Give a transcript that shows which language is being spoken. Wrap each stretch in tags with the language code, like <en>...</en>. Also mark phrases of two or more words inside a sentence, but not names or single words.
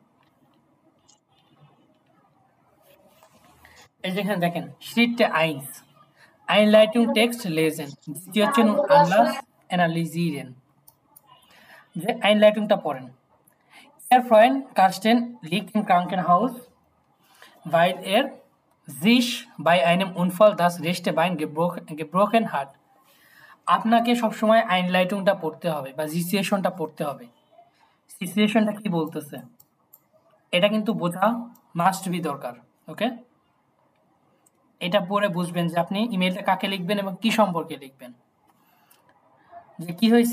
<bn>এই যেখানে দেখেন</bn> <de>Schritte 1, Einleitung Text lesen, Situation und Anlass analysieren।</de> <bn>যে Einleitungটা পড়েন।</bn> <de>Ihr Freund Carsten liegt im Krankenhaus, weil er sich bei einem Unfall das rechte Bein gebrochen hat।</de> <bn>আপনাকে সবসময় আইনলাইটুংটা পড়তে হবে বা সিচুয়েশনটা পড়তে হবে। সিচুয়েশনটা কি বলতেছে এটা কিন্তু বোঝা</bn> <en>must be</en> <bn>দরকার। ওকে, এটা পড়ে বুঝবেন যে আপনি ইমেলটা কাকে লিখবেন এবং কি সম্পর্কে লিখবেন, যে কি হয়েছে।</bn>